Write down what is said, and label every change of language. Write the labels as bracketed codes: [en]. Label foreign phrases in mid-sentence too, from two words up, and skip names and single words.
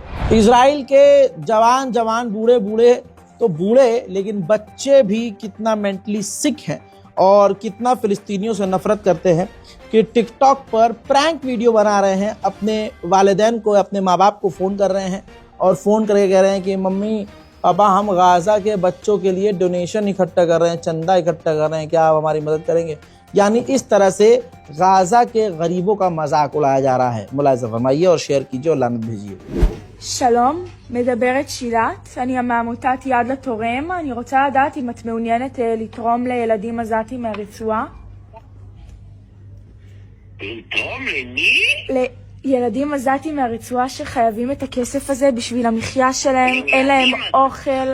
[hi] इजराइल के जवान बूढ़े तो बूढ़े, लेकिन बच्चे भी कितना [en] mentally sick [hi] हैं और कितना फिलिस्तीनियों से नफरत करते हैं कि टिकटॉक पर [en] prank video [hi] बना रहे हैं, अपने वालिदैन को, अपने माँ बाप को फ़ोन कर रहे हैं और फ़ोन करके कह रहे हैं कि मम्मी पापा हम गाजा के बच्चों के लिए डोनेशन इकट्ठा कर रहे हैं, चंदा इकट्ठा कर रहे हैं, क्या आप हमारी मदद करेंगे। यानी इस तरह से गाजा के गरीबों का मजाक उड़ाया जा रहा है। मुलाहिजा फरमाइए और शेयर कीजिए और लानत भेजिए। [he] שלום, מדברת שילת, אני מעמותת יד לתורם. אני רוצה לדעת אם את מעוניינת לתרום לילדים עזתים מהרצועה. לתרום למי? ילדים עזתים מהרצועה שחייבים את הכסף הזה בשביל המחיה שלהם, אין להם אוכל.